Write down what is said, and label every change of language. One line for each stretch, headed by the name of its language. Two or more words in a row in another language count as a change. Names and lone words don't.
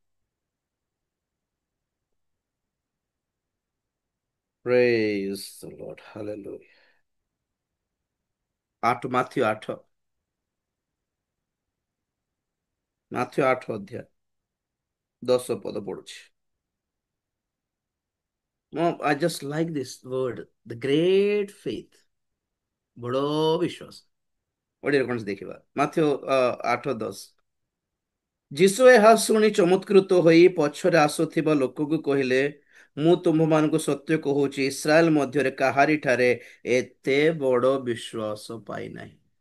English: praise the Lord, hallelujah.
Odia: 8, ମାଥ୍ୟୁ 8, ମାଥ୍ୟୁ 8 ଅଧ୍ୟାୟ 10 ପଦ ପଢୁଛି।
English: I just like this word, the great faith,
Odia: ବଡ ବିଶ୍ୱାସ। ଓଡିଆରେ କଣ ଦେଖିବା, ମାଥ୍ୟୁ 8:10। ଯୀଶୁ ଏହା ଶୁଣି ଚମତ୍କୃତ ହୋଇ ପଛରେ ଆସୁଥିବା ଲୋକକୁ କହିଲେ, ମୁଁ ତୁମମାନଙ୍କୁ ସତ୍ୟ କହୁଛି, ଇସ୍ରାଏଲ ମଧ୍ୟରେ କାହାରି ଠାରେ ଏତେ ବଡ ବିଶ୍ୱାସ ପାଇନାହିଁ।